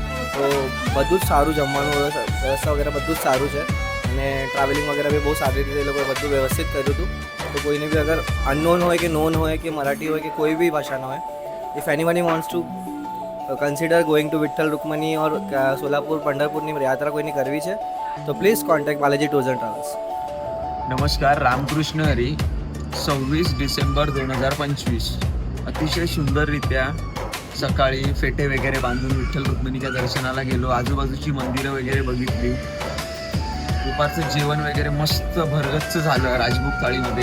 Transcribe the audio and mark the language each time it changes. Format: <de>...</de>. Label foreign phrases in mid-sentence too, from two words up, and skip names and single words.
<gu>તો બધું જ સારું જમવાનું વ્યવસ્થા વગેરે બધું જ સારું છે અને ટ્રાવેલિંગ વગેરે બી બહુ સારી રીતે એ લોકોએ બધું વ્યવસ્થિત કર્યું હતું. તો કોઈને બી અગર અનનોન હોય કે નોન હોય કે મરાઠી હોય કે કોઈ બી ભાષાનો હોય</gu> <en>if anybody wants to consider going to Vitthal Rukmini or Solapur</en> <gu>પંઢરપુરની યાત્રા કોઈની કરવી છે તો</gu> <en>please contact Balaji Tours and Travels.</en> <mr>नमस्कार. रामकृष्ण हरी. 26 डिसेंबर 2025 अतिशय सुंदररित्या सकाळी फेटे वगैरे बांधून विठ्ठल रुक्मिणीच्या दर्शनाला गेलो. आजूबाजूची मंदिरं वगैरे बघितली. दुपारचं जेवण वगैरे मस्त भरगच्च झालं राजभोग थाळीमध्ये.</mr>